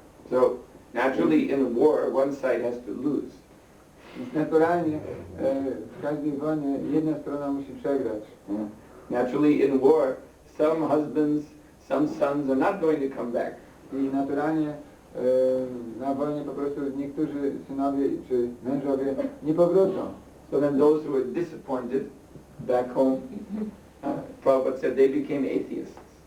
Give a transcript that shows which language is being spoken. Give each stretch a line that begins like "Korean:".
English: So naturally in war one side has to lose.
Polish: Więc naturalnie w każdej wojnie jedna strona musi przegrać.
English: Naturally in war some husbands, some sons are not going to come back.
Polish: I naturalnie na wojnie po prostu niektórzy synowie czy mężowie nie powrócą.
English: So then those who were disappointed back home, Prabhupada said they became atheists.